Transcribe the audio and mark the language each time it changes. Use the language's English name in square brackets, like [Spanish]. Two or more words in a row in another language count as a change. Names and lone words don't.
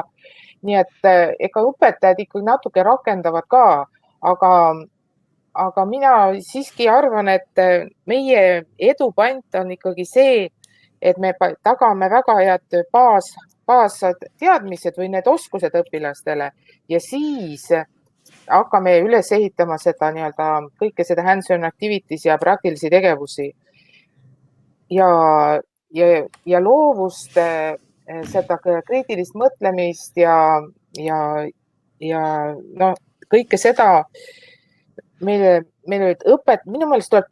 [Estonian] Nii et ega õpetajad ikkagi natuke rakendavad ka, aga mina siiski arvan, et meie edupant on ikkagi see, et me tagame väga head baasteadmised või need oskused õpilastele ja siis hakkame üles ehitama seda kõike seda [English] hands-on activities [Estonian] ja praktilisi tegevusi ja loovust, seda kriitilist mõtlemist ja kõike seda minu meelest tuleb